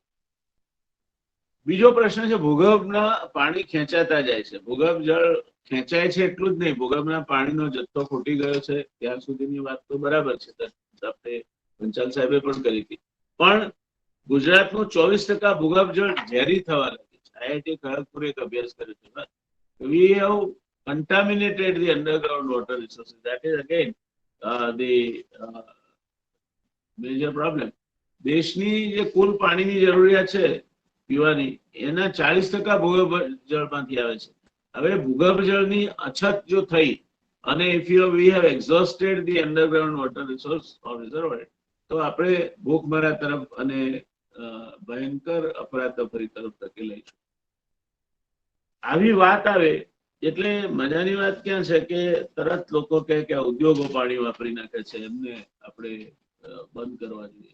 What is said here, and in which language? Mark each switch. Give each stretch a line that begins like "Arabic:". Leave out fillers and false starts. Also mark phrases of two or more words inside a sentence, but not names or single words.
Gujarati: બીજો પ્રશ્ન છે, ભૂગર્ભના પાણી ખેંચાતા જાય છે. ભૂગર્ભ જળ ખેંચાય છે એટલું જ નહીં, ભૂગર્ભના પાણીનો જથ્થો ખૂટી ગયો છે ત્યાં સુધીની વાત તો બરાબર છે, આપણે પંચાલ સાહેબે પણ કરી હતી. પણ ગુજરાતનું 24% ભૂગર્ભ જળ ઝેરી થવા લાગ્યું છે. IIT ખડગપુરે એક અભ્યાસ કર્યો છે.
English: We have contaminated the underground water resources. That is again the major problem.
Gujarati: દેશની જે કુલ પાણીની જરૂરિયાત છે પીવાની, એના 40% ભૂગર્ભ જળમાંથી આવે છે. હવે ભૂગર્ભ જળની અછત જો થઈ અને
English: we have exhausted the underground water resource or reservoir,
Gujarati: તો આપણે ભૂખમરા તરફ અને ભયંકર અફરાતફરી તરફ ધકેલાઈશું. આવી વાત આવે એટલે મજાની વાત ક્યાં છે કે તરત લોકો કહે કે આ ઉદ્યોગો પાણી વાપરી નાખે છે, એમને આપણે બંધ કરવા જોઈએ.